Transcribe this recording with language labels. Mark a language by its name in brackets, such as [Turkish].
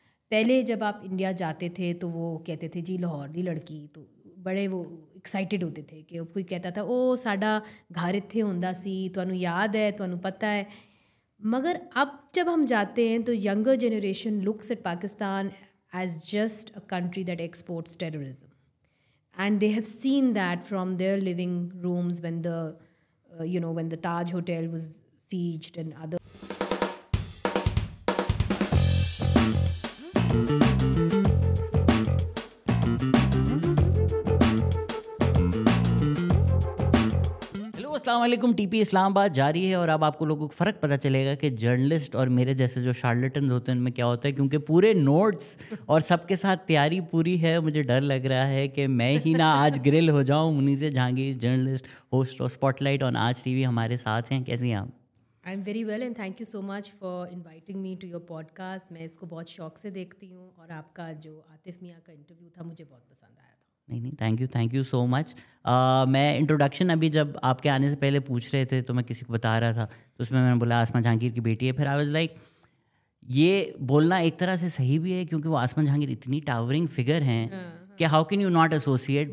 [Urdu] پہلے جب آپ انڈیا جاتے تھے تو وہ کہتے تھے جی [Punjabi] لاہور دی لڑکی, [Urdu] تو بڑے وہ ایکسائٹیڈ ہوتے تھے کہ کوئی کہتا تھا [Punjabi] او ساڈا گھر اتھے ہوندا سی, تانوں یاد ہے, تانوں پتہ ہے. [Urdu] مگر اب جب ہم جاتے ہیں تو [English] Younger generation looks at Pakistan as just a country that exports terrorism. And they have seen that from their living rooms when when the Taj Hotel was sieged and other. [Urdu] السلام علیکم. ٹی پی اسلام آباد جاری ہے اور اب آپ کو لوگوں کو فرق پتہ چلے گا کہ جرنلسٹ اور میرے جیسے جو شارلٹنز ہوتے ہیں ان میں کیا ہوتا ہے, کیونکہ پورے نوٹس اور سب کے ساتھ تیاری پوری ہے. مجھے ڈر لگ رہا ہے کہ میں ہی نہ آج گرل ہو جاؤں. منیز Jahangir journalist, host of spot light on آج ٹی وی ہمارے ساتھ ہیں. کیسی ہیں آپ؟ [English] I'm very well and thank you so much for inviting me to your podcast. [Urdu] میں اس کو بہت شوق سے دیکھتی ہوں اور آپ کا جو عاطف میاں کا انٹرویو تھا مجھے بہت پسند آیا تھا. [English] نہیں thank you so much. [Urdu] میں انٹروڈکشن ابھی جب آپ کے آنے سے پہلے پوچھ رہے تھے تو میں کسی کو بتا رہا تھا تو اس میں نے بولا آسمہ جہانگیر کی بیٹی ہے. پھر [English] I was like [Urdu] یہ بولنا ایک طرح سے صحیح بھی ہے کیونکہ وہ آسمہ جہانگیر اتنی ٹاورنگ فگر ہیں کہ [English] How can you not associate.